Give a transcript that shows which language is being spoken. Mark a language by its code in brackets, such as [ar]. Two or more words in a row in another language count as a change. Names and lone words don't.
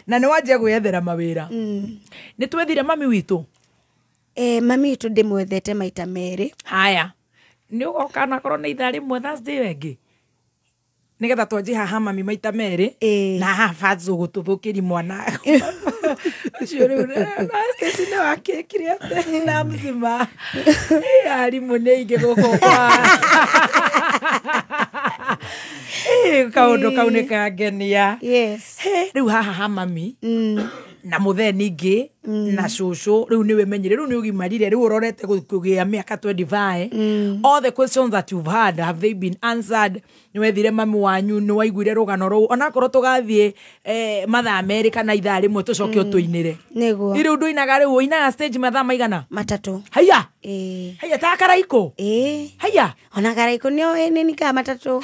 [ki] na ni wanjia gwethera mawira ni twethire mami witu mami witu ndimwethete maita meri haya ni ugoka na korwo ni itha rimwe Thursday wengi nigetha twanji haha mami maita meri na haha Fatso gututhukiri mwana ucio riu na Stacy ne wakekire ate na mzima arimu ne inge guko kwa kaundu kau ni kangenia yes riu haha mami na mutheni ingi na cucu riu niwe menyire riu ni ugimarire riu urorete kugia miaka 25 [en] all the questions that you've had have they been answered [ki] ni wethire mami wanyu ni waiguire rugano ruu ona korwo tugathie mathaa America na ithaa rimwe tucoke tuinire niguo iri undu inaga riu inaga stage mathaa maigana matatu haya haya ta karaiko haya ona karaiko ni nika matatu